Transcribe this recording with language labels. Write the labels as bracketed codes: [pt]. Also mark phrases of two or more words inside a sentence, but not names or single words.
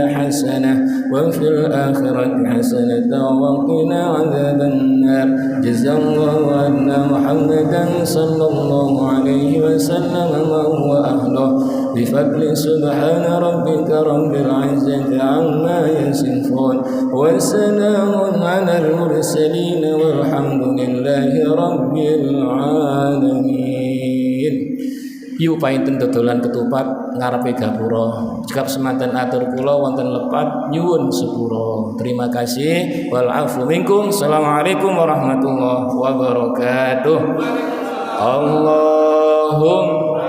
[ar] حسنة وفي الآخرة حسنة وقنا عذاب النار جزا الله عنا محمدا صلى الله عليه وسلم ما هو أهله بفضل سبحان ربك رب العزة عما يصفون وسلام على المرسلين والحمد لله رب العالمين. [jv] Yu painten dodolan ketupat ngarepe gapura. Cekap semanten atur kula wonten lepat nyuwun sepura. [id] Terima kasih. [ar] والعفو منكم. السلام عليكم ورحمة الله وبركاته. Allahumma